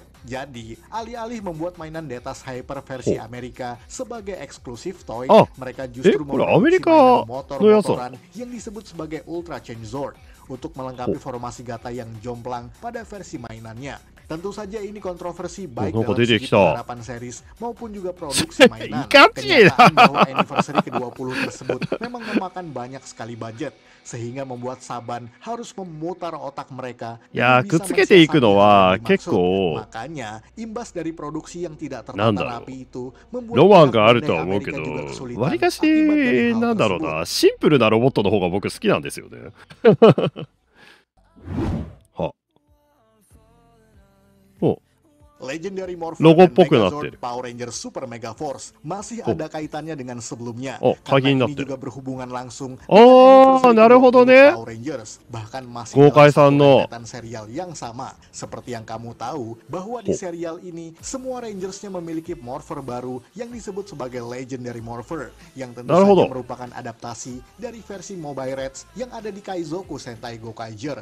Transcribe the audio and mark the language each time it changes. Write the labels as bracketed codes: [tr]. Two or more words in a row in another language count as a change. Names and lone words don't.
[id] Jadi, alih-alih membuat mainan Detas Hyper versi Amerika sebagai eksklusif toy, mereka justru memproduksi mainan motor-motoran yang disebut sebagai Ultra Change Zord untuk melengkapi formasi Gata yang jomplang pada versi mainannya. Tentu saja ini kontroversi baik dalam segi penerapan series maupun juga produksi mainan. Kenyataan bahwa anniversary ke-20 tersebut memang memakan banyak sekali budget, sehingga membuat Saban harus memutar otak mereka. Ya, [ja] kutsukeていくのは結構 [id] makanya imbas dari produksi yang tidak tertata rapi itu membuat [ja] ロマンがあるとは思うけど、わりかしなんだろうな、シンプルなロボットの方が僕好きなんですよね。は。お。 [id] Legendary Morpher logo dan Megazord Power Ranger Super Mega Force masih ada kaitannya dengan sebelumnya. Karena ini juga berhubungan langsung dengan Power Rangers. Bahkan masih dalam kaitan serial yang sama. Seperti yang kamu tahu, bahwa di serial ini semua Rangersnya memiliki Morpher baru yang disebut sebagai Legendary Morpher, yang tentu saja merupakan adaptasi dari versi Mobile Reds yang ada di Kaizoku Sentai Gokaiger.